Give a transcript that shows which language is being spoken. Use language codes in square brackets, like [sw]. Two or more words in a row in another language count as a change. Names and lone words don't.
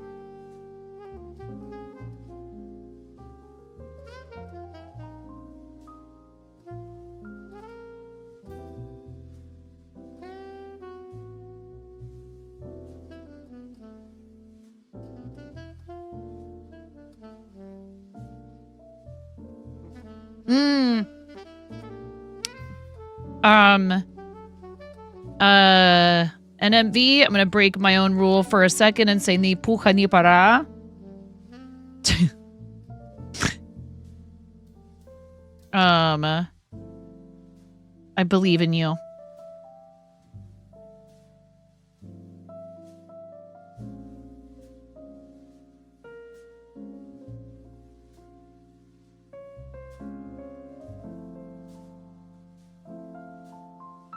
[en] NMV, I'm going to break my own rule for a second and say ni puja ni para. I believe in you. Thank